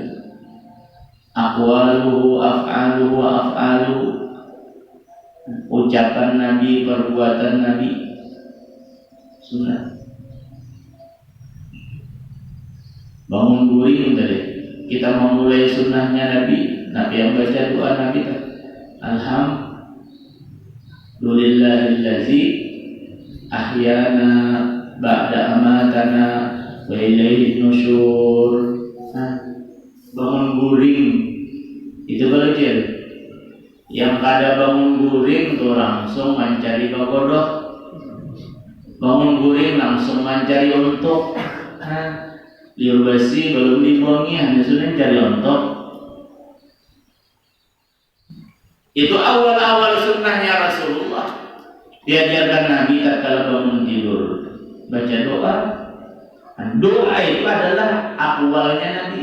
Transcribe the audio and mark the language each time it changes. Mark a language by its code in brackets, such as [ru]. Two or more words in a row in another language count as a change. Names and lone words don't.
[ar] أقواله، أفعاله، أفعاله, [bjn] ucapan Nabi, perbuatan Nabi, sunnah. Bangun guring tadi, kita memulai sunnahnya Nabi. Nabi yang baca doa Nabi kan, [ar] الحمد لله الذي أحيانا بعد ما أماتنا وإليه النشور. [bjn] Bangun guring itu belajar. Yang kada bangun guring tuh langsung mencari bagodoh. Bangun guring langsung mencari untuk. Liur basi belum dibuangi, hanya sudah cari untuk. Itu awal-awal sunnahnya Rasulullah. [id] Diajarkan Nabi tatkala bangun tidur baca doa. Doa itu adalah akwalnya Nabi.